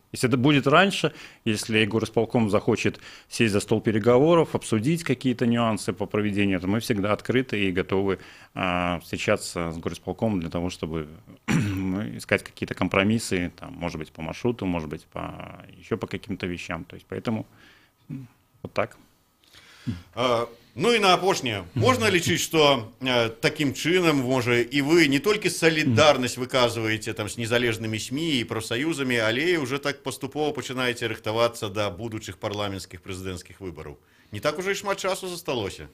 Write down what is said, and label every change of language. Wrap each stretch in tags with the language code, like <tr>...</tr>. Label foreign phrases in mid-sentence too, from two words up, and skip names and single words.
<ru>Если это будет раньше, если горисполком захочет сесть за стол переговоров, обсудить какие-то нюансы по проведению, то мы всегда открыты и готовы встречаться с горисполкомом для того, чтобы искать какие-то компромиссы, там, может быть, по маршруту, может быть, еще по каким-то вещам. То есть, поэтому вот так.</ru> <be>Ну і на апошняе, можна лічыць, што такім чынам, можа, і вы не толькі салідарнасць выказваеце там з незалежнымі СМІ і прафсаюзамі, але і ўжо так паступова пачынаеце рыхтавацца да будучых парламенцкіх прэзідэнцкіх выбараў. Не так уже і шмат часу засталося.</be>